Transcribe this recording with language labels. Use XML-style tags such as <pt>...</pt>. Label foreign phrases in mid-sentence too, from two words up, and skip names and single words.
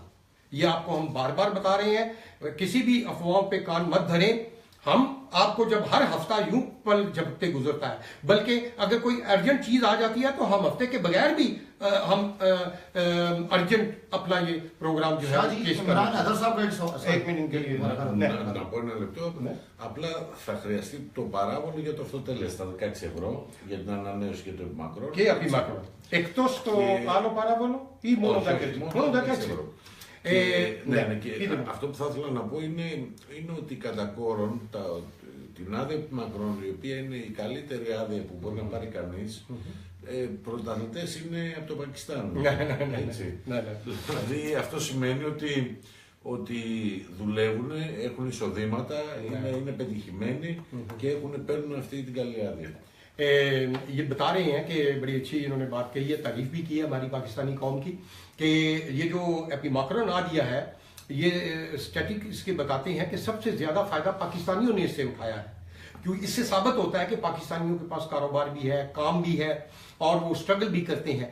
<ur>یہ آپ کو ہم بار بار بتا رہے ہیں، کسی بھی افواہوں پہ کان مت دھریں. ہم آپ کو جب ہر ہفتہ یوں پل جھپکتے گزرتا ہے، بلکہ اگر کوئی ارجنٹ چیز آ جاتی ہے تو ہم ہفتے کے بغیر بھی ہم ارجنٹ اپنا یہ پروگرام جو ہے پیش کریں. ایک منٹ کے لیے</ur> <el>να πω ένα λεπτό. Απλά θα χρειαστεί το παράβολο για το αυτό τέλος, τα 16 ευρώ, για την ανανέωση και το επιμακρόν. Και επιμακρόν. Εκτός το άλλο παράβολο ή μόνο 16 ευρώ. Αυτό που θα ήθελα να πω είναι ότι κατά κόρον την άδεια επιμακρών, η οποία είναι η καλύτερη άδεια που μπορεί να πάρει κανείς, πρωταθλητές είναι από το Πακιστάν. Δηλαδή αυτό σημαίνει ότι δουλεύουν, έχουν εισοδήματα, είναι πετυχημένοι και παίρνουν αυτή την καλή άδεια.</el> <ur>یہ بتا رہے ہیں کہ بڑی اچھی انہوں نے بات کہی ہے، تعریف بھی کی ہے ہماری پاکستانی قوم کی، کہ یہ جو ایپیماکرون آ دیا ہے، یہ سٹیٹک اس کے بتاتے ہیں کہ سب سے زیادہ فائدہ پاکستانیوں نے اس سے اٹھایا ہے. کیونکہ اس سے ثابت ہوتا ہے کہ پاکستانیوں کے پاس کاروبار بھی ہے، کام بھی ہے اور وہ سٹرگل بھی کرتے ہیں.</ur>